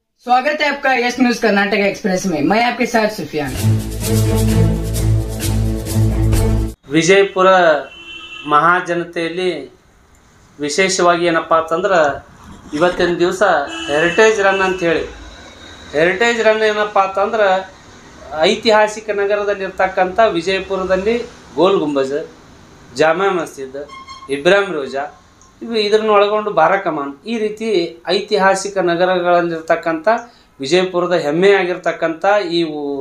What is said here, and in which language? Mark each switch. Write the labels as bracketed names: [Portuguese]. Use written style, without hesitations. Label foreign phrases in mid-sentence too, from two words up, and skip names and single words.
[Hindi] स्वागत है आपका यस न्यूज कर्नाटक एक्सप्रेस में। मैं आपके साथ सुफियान। [Kannada] ವಿಜಯಪುರ ಮಹಾಜನತೆಯಲ್ಲಿ ವಿಶೇಷವಾಗಿ ಏನಪ್ಪ ಅಂತಂದ್ರೆ ಇವತ್ತಿನ ದಿವಸ [English] heritage run [Kannada] ಅಂಥೇಳಿ, [English] heritage run [Kannada] ಏನಪ್ಪ ಅಂತಂದ್ರೆ ಐತಿಹಾಸಿಕ ನಗರದಲ್ಲಿರ್ತಕ್ಕಂಥ ವಿಜಯಪುರದಲ್ಲಿ ಗೋಲ್ ಗುಂಬಜ್, ಜಾಮಾ ಮಸ್ಜಿದ್, ಇಬ್ರಾಹಿಂ ರೋಜಾ, ಇದನ್ನು ಒಳಗೊಂಡು ಬಾರಾಕಮಾನ್, ಈ ರೀತಿ ಐತಿಹಾಸಿಕ ನಗರಗಳಲ್ಲಿರ್ತಕ್ಕಂಥ ವಿಜಯಪುರದ ಹೆಮ್ಮೆಯಾಗಿರ್ತಕ್ಕಂಥ ಇವು